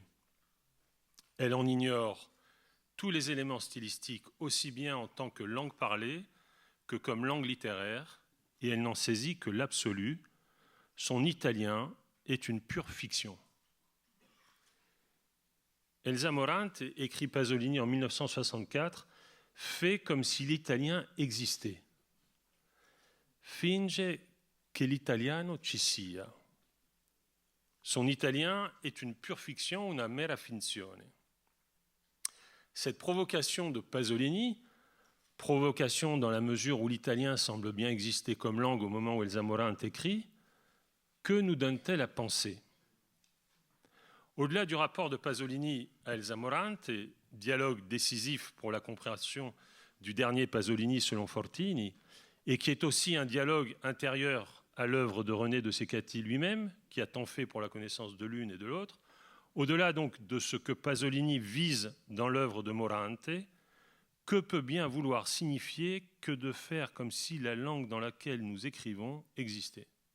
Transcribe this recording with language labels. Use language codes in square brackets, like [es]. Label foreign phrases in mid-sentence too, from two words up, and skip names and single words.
[fr] Elle en ignore tous les éléments stylistiques, aussi bien en tant que langue parlée que comme langue littéraire, et elle n'en saisit que l'absolu. Son italien est une pure fiction. Elsa Morante, écrit Pasolini en 1964, fait comme si l'italien existait. [it] Finge che l'italiano ci sia. [fr] Son italien est une pure fiction, [it] una mera finzione. [fr] Cette provocation de Pasolini, provocation dans la mesure où l'italien semble bien exister comme langue au moment où Elsa Morante écrit, que nous donne-t-elle à penser ? Au-delà du rapport de Pasolini à Elsa Morante, dialogue décisif pour la compréhension du dernier Pasolini selon Fortini, et qui est aussi un dialogue intérieur à l'œuvre de René de Ceccati lui-même, qui a tant fait pour la connaissance de l'une et de l'autre, au-delà donc de ce que Pasolini vise dans l'œuvre de Morante, que peut bien vouloir signifier que de faire comme si la langue dans laquelle nous écrivons existait ?